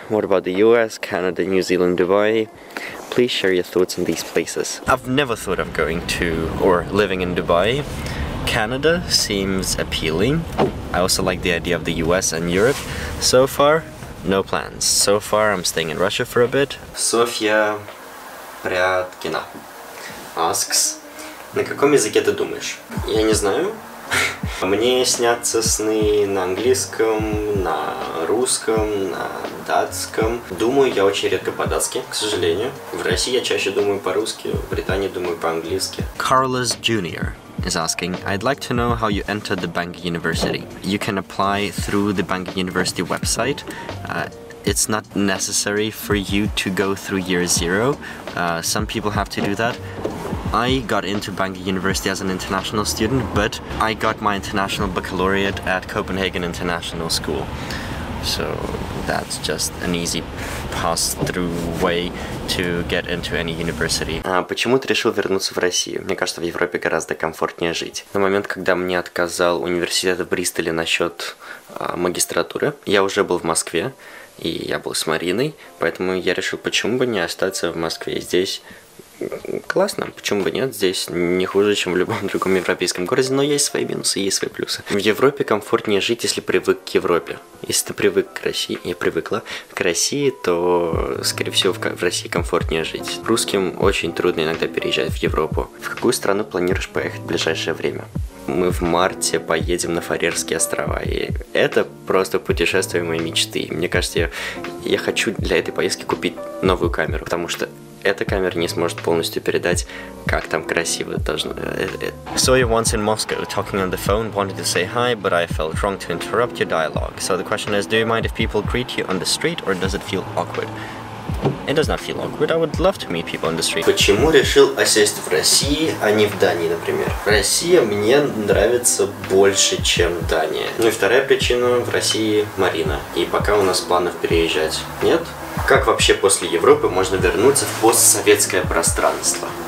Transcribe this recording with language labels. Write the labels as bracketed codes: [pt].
[en] What about the US, Canada, New Zealand, Dubai? Please share your thoughts on these places. I've never thought of going to or living in Dubai. Canada seems appealing. I also like the idea of the US and Europe. So far, no plans. So far, I'm staying in Russia for a bit. [ru] Sofia Пряткина [en] asks, [ru] на каком языке ты думаешь? Я не знаю. Мне снятся сны на английском, на русском, на датском. Думаю я очень редко по-датски, к сожалению. В России я чаще думаю по-русски, в Британии думаю по-английски. [en] Carlos Jr. is asking, I'd like to know how you entered the Bangor University. You can apply through the Bangor University website. It's not necessary for you to go through year 0. Some people have to do that. I got into Bangor University as an international student, but I got my international baccalaureate at Copenhagen International School. So that's just an easy pass-through way to get into any university. [ru] Почему ты решил вернуться в Россию? Мне кажется, в Европе гораздо комфортнее жить. На момент, когда мне отказал университет в Бристоле насчет магистратуры, я уже был в Москве. и я был с Мариной, поэтому я решил, почему бы не остаться в Москве. Здесь классно, почему бы нет, здесь не хуже, чем в любом другом европейском городе, но есть свои минусы, есть свои плюсы. В Европе комфортнее жить, если привык к Европе. Если ты привык к России, я привыкла к России, то, скорее всего, в России комфортнее жить. Русским очень трудно иногда переезжать в Европу. В какую страну планируешь поехать в ближайшее время? Мы в марте поедем на Фарерские острова, и это просто путешествие моей мечты. Мне кажется, я хочу для этой поездки купить новую камеру, потому что эта камера не сможет полностью передать, как там красиво должно. [en] Saw you once in Moscow talking on the phone, wanted to say hi, but I felt wrong to interrupt your dialogue. So the question is, do you mind if people greet you on the street, or does it feel awkward? It does not feel awkward. I would love to meet people on the street. [ru] Почему решил осесть в России, а не в Дании, например? Россия мне нравится больше, чем Дания. Ну и вторая причина, в России Марина. И пока у нас планов переезжать нет. Как вообще после Европы можно вернуться в постсоветское пространство?